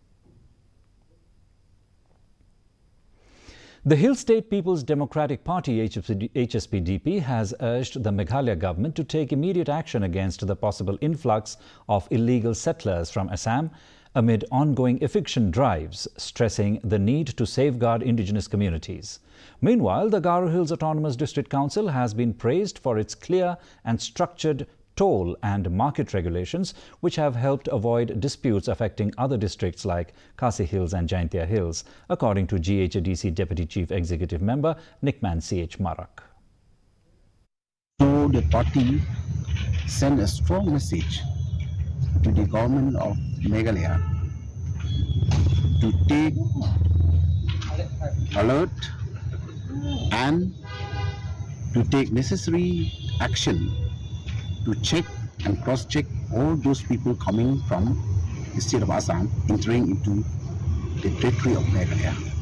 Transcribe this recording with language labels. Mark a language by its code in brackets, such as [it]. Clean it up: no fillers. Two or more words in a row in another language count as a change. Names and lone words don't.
[en] The Hill State People's Democratic Party HSPDP has urged the Meghalaya government to take immediate action against the possible influx of illegal settlers from Assam amid ongoing eviction drives, stressing the need to safeguard indigenous communities. Meanwhile, the Garo Hills Autonomous District Council has been praised for its clear and structured toll and market regulations, which have helped avoid disputes affecting other districts like Khasi Hills and Jaintia Hills, according to GHADC Deputy Chief Executive Member Nickman C.H. Marak. So the party sent a strong message to the government of Meghalaya to take alert and to take necessary action to check and cross-check all those people coming from the state of Assam entering into the territory of Meghalaya.